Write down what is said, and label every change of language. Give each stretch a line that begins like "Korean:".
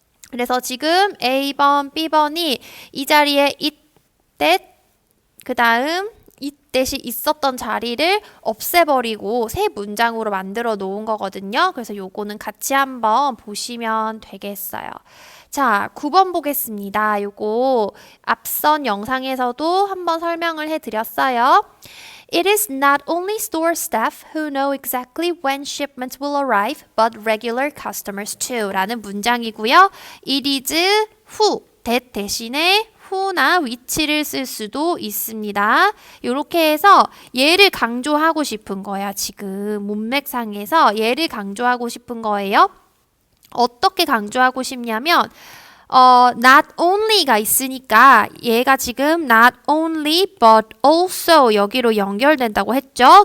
Korean: 그래서 지금 A번, B번이 이 자리에 it, that, 그 다음 it that이 있었던 자리를 없애버리고 새 문장으로 만들어 놓은 거거든요. 그래서 요거는 같이 한번 보시면 되겠어요. 자, 9번 보겠습니다. 요거 앞선 영상에서도 한번 설명을 해드렸어요.
English: It is not only store staff who know exactly when shipments will arrive, but regular customers too.
Korean: 라는 문장이고요. It is who, that 대신에 who나 위치를 쓸 수도 있습니다. 이렇게 해서 얘를 강조하고 싶은 거야. 지금 문맥상에서 얘를 강조하고 싶은 거예요. 어떻게 강조하고 싶냐면 not only가 있으니까 얘가 지금 not only but also 여기로 연결된다고 했죠.